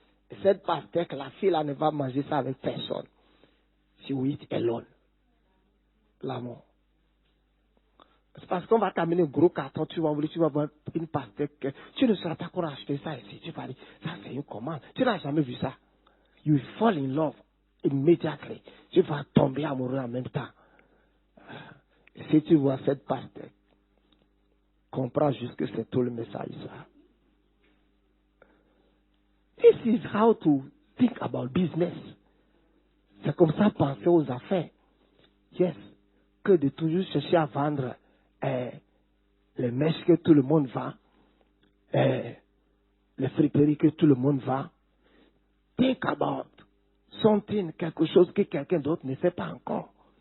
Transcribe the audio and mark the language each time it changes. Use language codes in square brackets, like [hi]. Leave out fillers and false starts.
[fr] Et cette pastèque, la fille là ne va manger ça avec personne. [en] She will eat alone. [fr] L'amour. C'est parce qu'on va t'amener un gros carton, tu vas voir une pastèque. Tu ne sauras pas qu'on a acheté ça ici. Tu vas dire, ça c'est une commande. Tu n'as jamais vu ça. [en] You fall in love immediately. [fr] Tu vas tomber amoureux en même temps. Si tu vois cette pastèque, comprends juste que c'est tout le message ça. [en] This is how to think about business. [fr] C'est comme ça penser aux affaires. Yes. Que de toujours chercher à vendre les mèches que tout le monde vend, les friperies que tout le monde vend. [en] Think about something, [fr] quelque chose que quelqu'un d'autre ne sait pas encore.